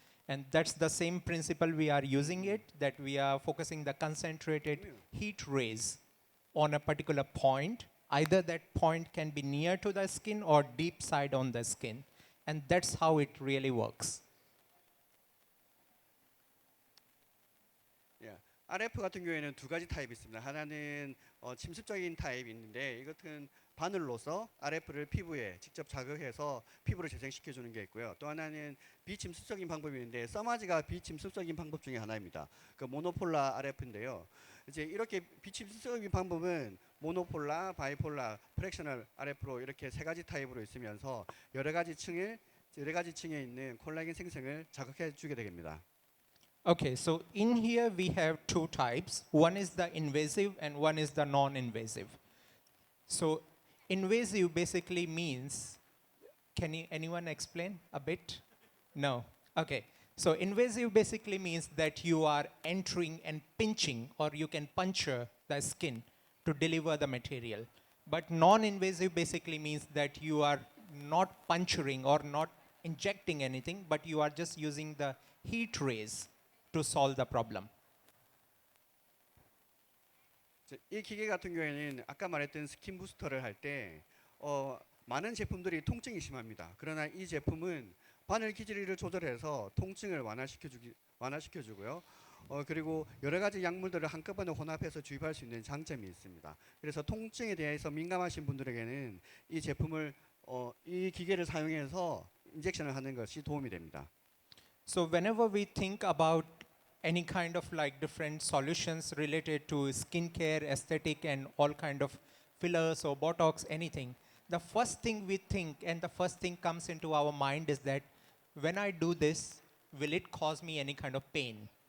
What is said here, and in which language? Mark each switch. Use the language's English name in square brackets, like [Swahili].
[English] And that's the same principle we are using it, that we are focusing the concentrated heat rays on a particular point. Either that point can be near to the skin or deep side on the skin. And that's how it really works. [Korean] RF 같은 경우에는 2가지 타입이 있습니다. 하나는 침습적인 타입이 있는데 이것은 바늘로서 RF를 피부에 직접 자극해서 피부를 재생시켜 주는 게 있고요. 또 하나는 비침습적인 방법이 있는데 써마지가 비침습적인 방법 중에 하나입니다. 그 모노폴라 RF인데요. 이제 이렇게 비침습적인 방법은 모노폴라, 바이폴라, 프랙셔널 RF로 이렇게 3가지 타입으로 있으면서 여러 가지 층에 있는 콜라겐 생성을 자극해 주게 됩니다. [English] Okay, so in here we have 2 types. One is the invasive and one is the non-invasive. So invasive basically means, anyone explain a bit? No. Okay. So invasive basically means that you are entering and pinching, or you can puncture the skin to deliver the material. But non-invasive basically means that you are not puncturing or not injecting anything, but you are just using the heat rays to solve the problem. [Korean] 이 기계 같은 경우에는 아까 말했던 스킨 부스터를 할 때 많은 제품들이 통증이 심합니다. 그러나 이 제품은 바늘 길이를 조절해서 통증을 완화시켜주고요. 그리고 여러 가지 약물들을 한꺼번에 혼합해서 주입할 수 있는 장점이 있습니다. 그래서 통증에 대해서 민감하신 분들에게는 이 제품을 이 기계를 사용해서 인젝션을 하는 것이 도움이 됩니다. [English] So whenever we think about any kind of like different solutions related to skincare, aesthetic, and all kind of fillers or Botox, anything, the first thing we think and the first thing comes into our mind is that when I do this, will it cause me any kind of pain?